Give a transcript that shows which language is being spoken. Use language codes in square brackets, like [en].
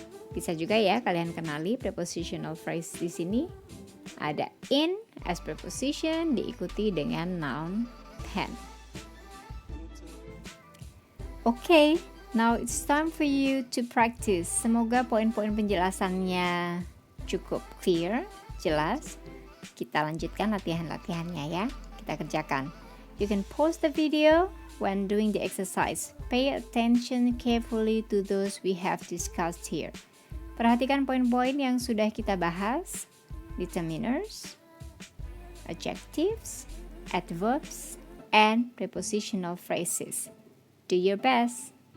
[id] Bisa juga ya kalian kenali prepositional phrase di sini. Ada in as preposition diikuti dengan noun pen. [en] Okay, now it's time for you to practice. [id] Semoga poin-poin penjelasannya cukup clear, jelas. Kita lanjutkan latihan-latihannya ya. Kita kerjakan. [en] You can pause the video when doing the exercise. Pay attention carefully to those we have discussed here. [id] Perhatikan poin-poin yang sudah kita bahas. Determiners, adjectives, adverbs, and prepositional phrases. [en] Do your best.